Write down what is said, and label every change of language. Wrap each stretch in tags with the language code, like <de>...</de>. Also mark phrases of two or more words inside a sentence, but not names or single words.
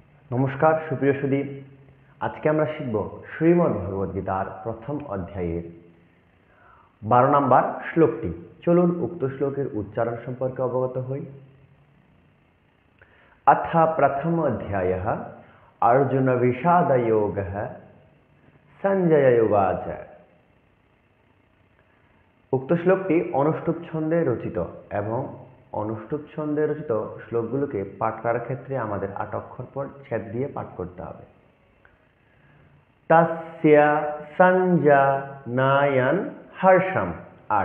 <bn>নমস্কার সুপ্রিয় সুধী, আজকে আমরা শিখব শ্রীমদ্ ভগবদ্গীতার প্রথম অধ্যায়ের 12 নম্বর শ্লোকটি। চলুন উক্ত শ্লোকের উচ্চারণ সম্পর্কে অবগত হই।</bn> <sa>अथ प्रथम अध्यायः अर्जुन विषाद योगः। সঞ্জয় উবাচ।</sa> <bn>উক্ত শ্লোকটি অনুষ্টুপ ছন্দে রচিত এবং অনুষ্টুপ ছন্দে রচিত শ্লোকগুলোকে পাঠ করার ক্ষেত্রে আমাদের 8 অক্ষর পর ছেদ দিয়ে পাঠ করতে হবে।</bn> <sa>তস্য সঞ্জনায়ন হর্ষম। 8।</sa>